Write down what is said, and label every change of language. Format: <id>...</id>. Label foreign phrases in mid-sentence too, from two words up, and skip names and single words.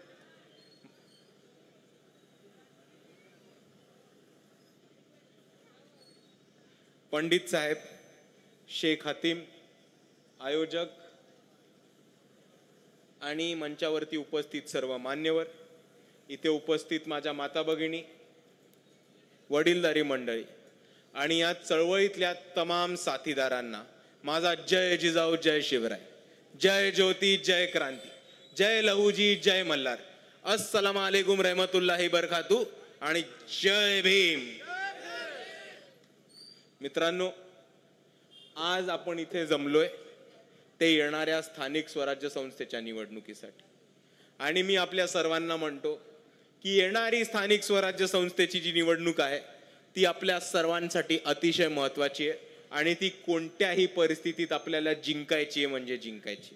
<mr>पंडित साहेब, शेख हतीम, आयोजक आणि मंचावरती उपस्थित सर्व मान्यवर, इथे उपस्थित माझ्या माता भगिनी, वडीलधारी मंडळी आणि या चळवळीतल्या तमाम साथीदारांना माझा जय जिजाऊ, जय शिवराय, जय ज्योती, जय क्रांती, जय लहूजी, जय मल्हार,</mr> <ar>السلام عليكم ورحمة الله وبركاته</ar> <mr>आणि जय भीम. मित्रांनो, आज आपण इथे जमलोय ते येणाऱ्या स्थानिक स्वराज्य संस्थेच्या निवडणुकीसाठी. आणि मी आपल्या सर्वांना म्हणतो की येणारी स्थानिक स्वराज्य संस्थेची जी निवडणूक आहे ती आपल्या सर्वांसाठी अतिशय महत्त्वाची आहे आणि ती कोणत्याही परिस्थितीत आपल्याला जिंकायची आहे, म्हणजे जिंकायची.</mr>